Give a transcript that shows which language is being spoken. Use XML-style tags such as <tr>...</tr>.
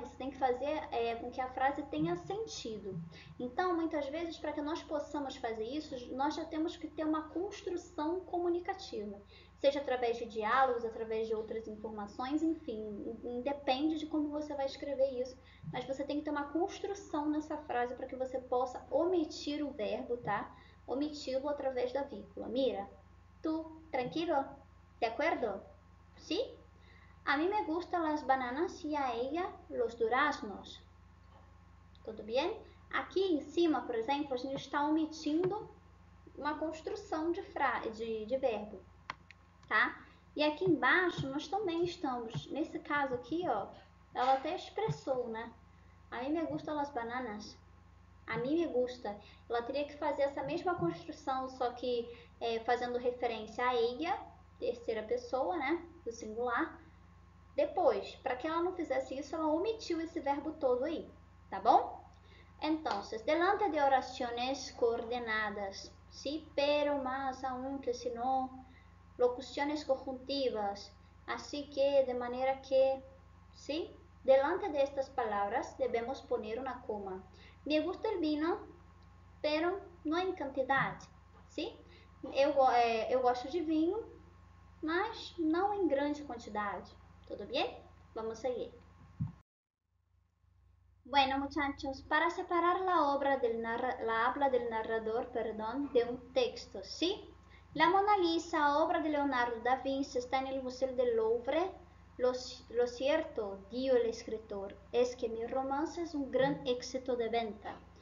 <pt>Você tem que fazer com que a frase tenha sentido. Então, muitas vezes, para que nós possamos fazer isso, nós já temos que ter uma construção comunicativa. Seja através de diálogos, através de outras informações, enfim, independe de como você vai escrever isso, mas você tem que ter uma construção nessa frase para que você possa omitir o verbo, tá? Omiti-lo através da vírgula.</pt> <es>Mira, tú, tranquilo, ¿de acuerdo? ¿Sí? A mí me gustan las bananas y a ella los duraznos.</es> <pt>Tudo bem? Aqui em cima, por exemplo, a gente está omitindo uma construção de verbo, tá? E aqui embaixo nós também estamos, nesse caso aqui, ó, ela até expressou, né? A mim</pt> <es>me gustam las bananas. A mim me gusta.</es> <pt>Ela teria que fazer essa mesma construção, só que fazendo referência a ella, terceira pessoa, né? Do singular. Depois, para que ela não fizesse isso, ela omitiu esse verbo todo aí, tá bom?</pt> <es>Entonces, delante de oraciones coordenadas, sí, pero más aún que si no, locuciones conjuntivas, así que de manera que, sí, delante de estas palabras debemos poner una coma. Me gusta el vino, pero no en cantidad, sí?</es> <pt>Eu gosto de vinho, mas não em grande quantidade. Tudo bem? Vamos seguir.</pt> <es>Bueno, muchachos, para separar la habla del narrador, de un texto, ¿sí? La Mona Lisa, obra de Leonardo da Vinci, está en el Museo del Louvre. Lo cierto, dijo el escritor, es que mi romance es un gran éxito de venta.</es>